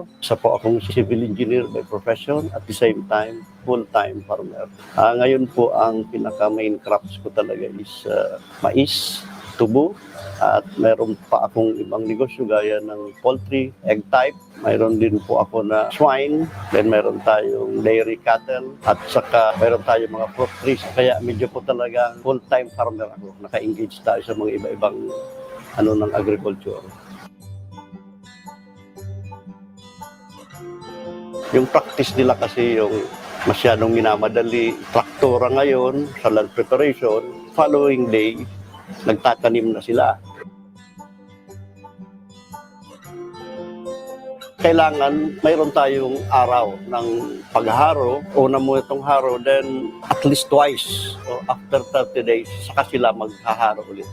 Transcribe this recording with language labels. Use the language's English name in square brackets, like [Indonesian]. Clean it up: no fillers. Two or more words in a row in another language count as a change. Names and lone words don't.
[Filipino] Isa po akong [English] civil engineer by profession, at the same time, full-time farmer. [Filipino] Ngayon po, ang pinaka- [English] main crops [Filipino] ko talaga is mais, tubo, at mayroon pa akong ibang negosyo gaya ng poultry, [English] egg type. [Filipino] Mayroon din po ako na swine, then mayroon tayong [English] dairy cattle, [Filipino] at saka mayroon tayong mga [English] fruit trees. [Filipino] Kaya medyo po talaga [English] full-time farmer [Filipino] ako. Naka-engage tayo sa mga iba-ibang ng agriculture. Yung practice nila kasi yung masyadong minamadali. Traktora ngayon sa [English] land preparation, following day, [Filipino] nagtatanim na sila. Kailangan mayroon tayong araw ng pagharo. Una mo itong haro, [English] then at least twice. So after 30 days, [Filipino] saka sila maghaharo ulit.